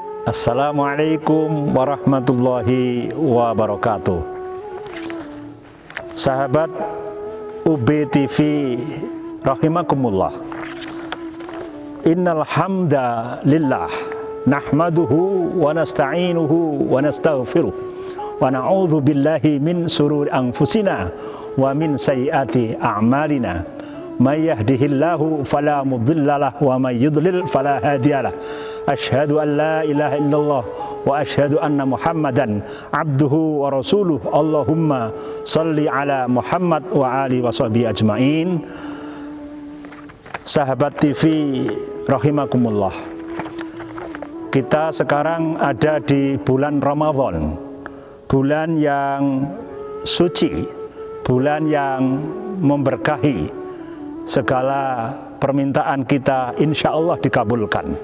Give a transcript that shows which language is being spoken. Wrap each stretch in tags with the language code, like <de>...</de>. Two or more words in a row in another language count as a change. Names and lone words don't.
<ar>السلام عليكم ورحمة الله وبركاته.</ar> <id>Sahabat UBTV rahimakumullah.</id> <ar>إن الحمد لله نحمده ونستعينه ونستغفره ونعوذ بالله من شرور أنفسنا ومن سيئات أعمالنا. من يهده الله فلا مضل له ومن يضلل فلا هادي له. أشهد أن لا إله إلا الله وأشهد أن محمدا عبده ورسوله. اللهم صل على محمد وآل وصحبه أجمعين.</ar> <id>Sahabat TV rahimakumullah. Kita sekarang ada di bulan Ramadan, bulan yang suci, bulan yang memberkahi. Segala permintaan kita</id> <ar>إن شاء الله</ar> <id>dikabulkan.</id>